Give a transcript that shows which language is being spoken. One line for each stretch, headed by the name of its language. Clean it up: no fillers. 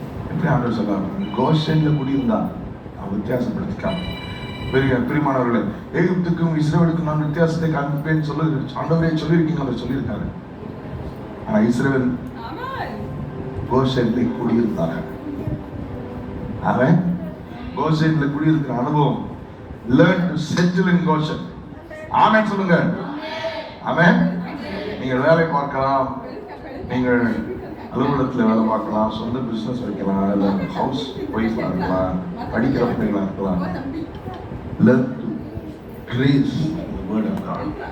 Tamil: எப்படி ஆண்டவர் சொல்றாரு? கோசேன்ல குடியிருந்தா அவன் வித்தியாசப்படுத்திக்காம பெரிய பிரியமானவர்களே, எகிப்துக்கும் இஸ்ரவேலுக்கும் நான் வித்தியாசத்தை காண்பிப்பேன் சொல்லு ஆண்டவரே சொல்லியிருக்கீங்க. அவர் சொல்லியிருக்காரு. ஆனா இஸ்ரவேல் கோசேன்ல குடியிருந்தாங்க. அவன் கோசேன்ல குடியிருக்கிற அனுபவம்
English: learn to settle in Goshen.
Tamil: ஆமென் சொல்லுங்க. ஆமென். நீங்கள் வேலை பார்க்கலாம், நீங்கள் அலுவலகத்தில் வேலை பார்க்கலாம், சொந்த பிசினஸ் வைக்கலாம், இல்லை ஹவுஸ் ஒய்ஃபாக இருக்கலாம், படிக்கிற பிள்ளைகளாக இருக்கலாம்.
English: Learn to grace the word of God.